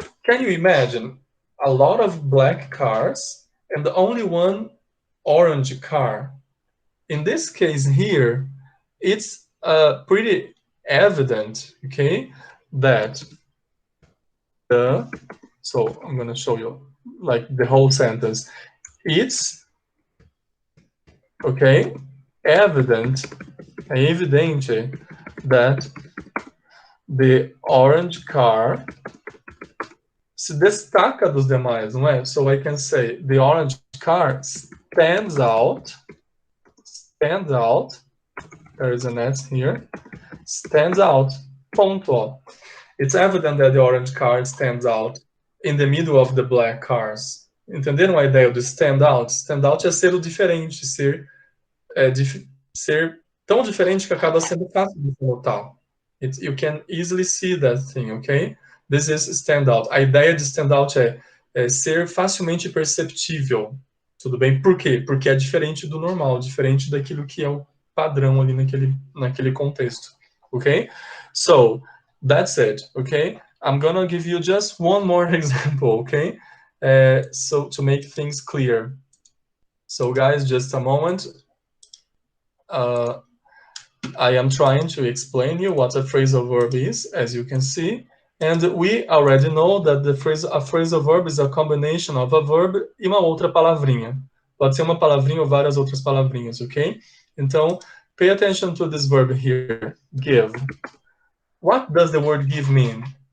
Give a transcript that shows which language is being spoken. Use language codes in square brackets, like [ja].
[en] Can you imagine a lot of black cars and only one orange car? In this case here, it's pretty evident, okay, that so I'm going to show you like the whole sentence. [pt] It's, okay, evidente [en] that the orange car [pt] se destaca dos demais, não é? [en] So I can say the orange car stands out. There is an S here. Stands out. [pt] Ponto. [en] It's evident that the orange car stands out in the middle of the black cars. [pt] Entenderam a ideia do stand out? Stand out é ser o diferente, ser tão diferente que acaba sendo fácil de notar. [en] You can easily see that thing, okay? This is stand out. [pt] A ideia de stand out é ser facilmente perceptível. Tudo bem? Por quê? Porque é diferente do normal, diferente daquilo que é o padrão ali naquele contexto, ok? [en] So, that's it, okay? I'm gonna give you just one more example, okay? So, to make things clear. So, guys, just a moment. I am trying to explain you what a phrasal verb is, as you can see. And we already know that a phrasal verb is a combination of a verb [pt] e uma outra palavrinha. Pode ser uma palavrinha ou várias outras palavrinhas, ok? Então, [en] pay attention to this verb here, give. What does the word give mean?